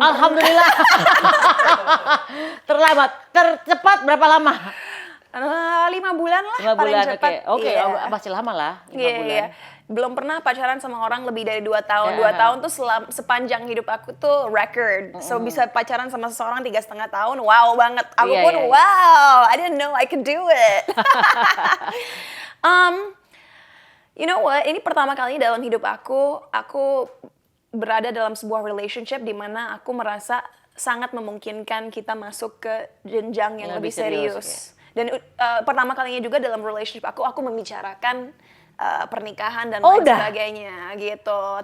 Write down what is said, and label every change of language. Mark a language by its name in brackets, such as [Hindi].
[Indonesian] Alhamdulillah. Terlambat. Tercepat berapa lama? 5 bulan lah 5 paling bulan, cepat. Oke, masih lama lah 5 bulan. Iya. Belum pernah pacaran sama orang lebih dari 2 tahun. 2 tahun tuh sepanjang hidup aku tuh record. So bisa pacaran sama seseorang 3,5 tahun, wow banget. Aku pun [English] wow, I didn't know I could do it. You know what? [Indonesian] Ini pertama kalinya dalam hidup aku berada dalam sebuah relationship di mana aku merasa sangat memungkinkan kita masuk ke jenjang yang lebih serius. Dan pertama kalinya juga dalam relationship aku membicarakan pernikahan dan lain sebagainya gitu.